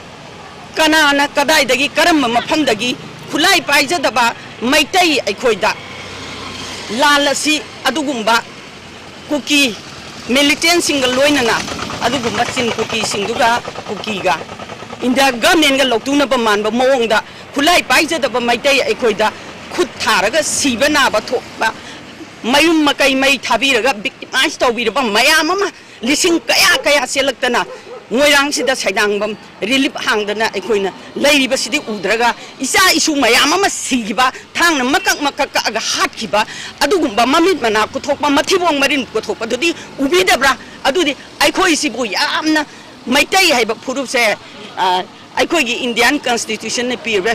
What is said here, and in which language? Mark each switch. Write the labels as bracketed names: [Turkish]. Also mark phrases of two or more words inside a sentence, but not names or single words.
[Manipuri] kanana kadai dagi karam mafamdagi khulai paijadaba maitai aikoida lalasi adugumba Kuki militant single loinana adugumba sin kuki sinduga kukiga inda government ga lotuna ba man ba mawongda khulai paija da ba maitai aikoida khut tharaga siba na ba thokba mayum makai mai thabiraga victimize tawbira ba mayam ama lising kaya selaktana ngoirang sida saidang bam relief hangdana aikoina leiriba sidi udraga isa isu mayam ama sigiba thangna makak aga hatkiba adugumba mamit mana kuthokpa mathibong marin kuthokpa dudi ubidabra adudi aikoi sibu yamna maitai haiba phurupse aikoi gi Indian constitution ne pirba